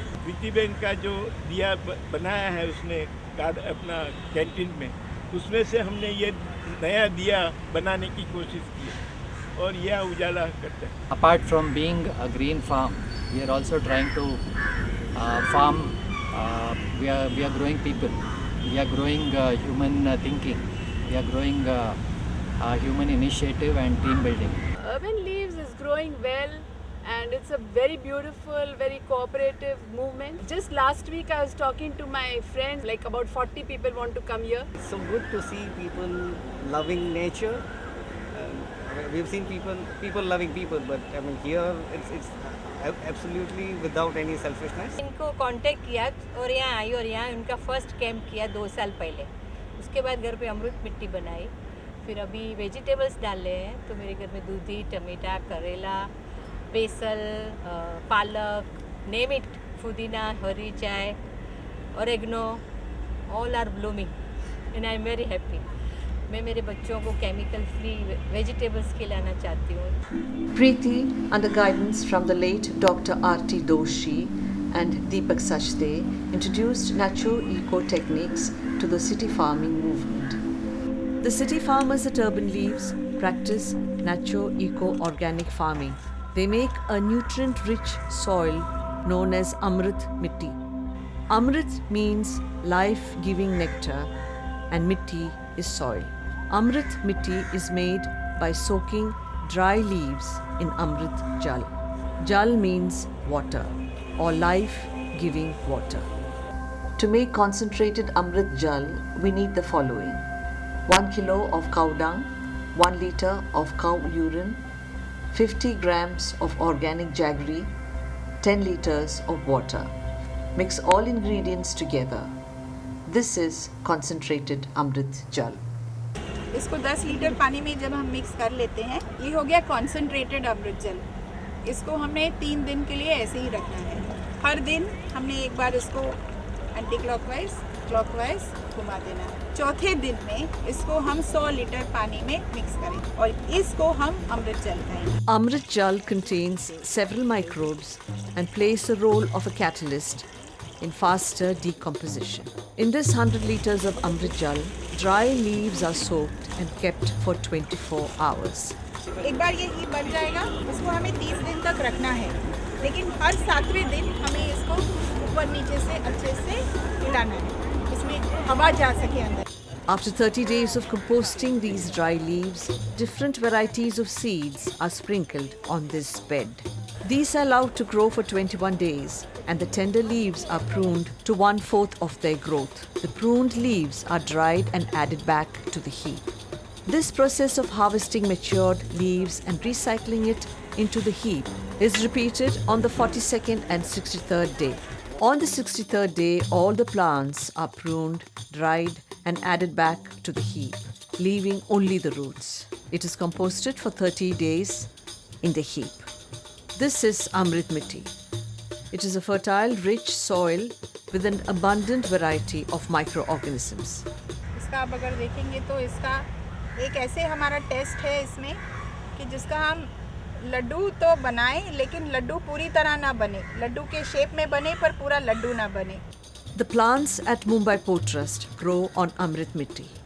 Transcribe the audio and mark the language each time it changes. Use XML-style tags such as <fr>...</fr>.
<hi>प्रीति बहन का जो दिया बनाया है उसने कार्ड अपना कैंटीन में, उसमें से हमने ये नया दिया बनाने की कोशिश की और यह उजाला करते हैं.</hi> <en>Apart from being a green farm, we are also trying to farm. We are growing people. We are growing human thinking. We are growing human initiative and team building. Urban Leaves is growing well, and it's a very beautiful, very cooperative movement. Just last week I was talking to my friends, like about 40 people want to come here. It's so good to see people loving nature. We've seen people loving people, but I mean here it's absolutely without any selfishness.</en> <hi>इनको contact किया और यहाँ आई और यहाँ उनका first camp किया 2 साल पहले. उसके बाद घर पे अमृत मिट्टी बनाई. फिर अभी वेजिटेबल्स डाल रहे हैं, तो मेरे घर में दूधी, टमाटा, करेला, बेसल, पालक, नेम इट, पुदीना, हरी चाय, oregano,</hi> <en>all are blooming and I am very happy.</en> <hi>मैं मेरे बच्चों को केमिकल फ्री वेजिटेबल्स खिलाना चाहती हूँ.</hi> <en>Preeti, under guidance from the late Dr. R.T. Doshi and Deepak Sachde, introduced Nacho-Eco techniques to the city farming movement. The city farmers at Urban Leaves practice Nacho-Eco organic farming. They make a nutrient-rich soil known as Amrit Mitti. Amrit means life-giving nectar and Mitti is soil. Amrit Mitti is made by soaking dry leaves in Amrit Jal. Jal means water or life-giving water. To make concentrated Amrit Jal, we need the following: 1 kilo of cow dung, 1 liter of cow urine, 50 grams of organic jaggery, 10 liters of water. Mix all ingredients together. This is concentrated Amrit Jal.</en> <hi>इसको 10 litre पानी में जब हम mix कर लेते हैं, ये हो गया कॉन्सेंट्रेटेड अमृत जल. इसको हमने 3 दिन के लिए ऐसे ही रखना है. हर दिन हमने एक बार इसको एंटी क्लॉकवाइज क्लॉकवाइज घुमा देना है। चौथे दिन में इसको हम 100 लीटर पानी में मिक्स करें और इसको हम अमृत जल कहेंगे।</hi> <en>Amrit Jal contains several microbes and plays the role of a catalyst in faster decomposition. In this 100 liters of Amrit Jal, dry leaves are soaked and kept for 24 hours.</en> <hi>एक बार ये बन जाएगा, इसको हमें 30 दिन तक रखना है, लेकिन हर 7वें दिन हमें इसको ऊपर नीचे से अच्छे से हिलाना है, इसमें हवा जा सके अंदर।</hi> <en>After 30 days of composting these dry leaves, different varieties of seeds are sprinkled on this bed. These are allowed to grow for 21 days and the tender leaves are pruned to 1/4 of their growth. The pruned leaves are dried and added back to the heap. This process of harvesting matured leaves and recycling it into the heap is repeated on the 42nd and 63rd day. On the 63rd day, all the plants are pruned, dried, and added back to the heap, leaving only the roots. It is composted for 30 days in the heap. This is Amrit Mitti. It is a fertile, rich soil with an abundant variety of microorganisms.</en> <hi>इसका आप अगर देखेंगे तो इसका एक ऐसे हमारा test है इसमें कि जिसका हम लड्डू तो बनाएं लेकिन लड्डू पूरी तरह ना बने, लड्डू के शेप में बने पर पूरा लड्डू ना बने।</hi> <en>The plants at Mumbai Port Trust grow on Amrit Mitti.</en>